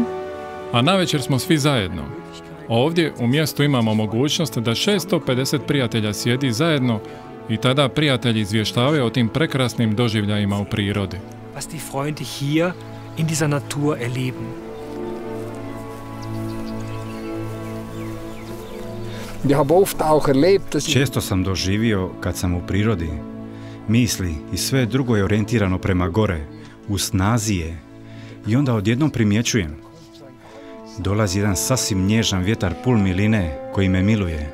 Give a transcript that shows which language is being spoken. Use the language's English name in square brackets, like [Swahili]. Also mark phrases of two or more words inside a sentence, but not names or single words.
[Croatian] A navečer smo svi zajedno. Ovdje u mjestu imamo mogućnost da 650 prijatelja sjedi zajedno i tada prijatelji izvještavaju o tim prekrasnim doživljajima u prirodi. [German] Was die Freunde hier in dieser Natur erleben. [Croatian] Često sam doživio kad sam u prirodi. Misli i sve drugo je orijentirano prema gore, u snazi je. I onda odjednom primjećujem. Dolazi jedan sasvim nježan vjetar pul miline koji me miluje.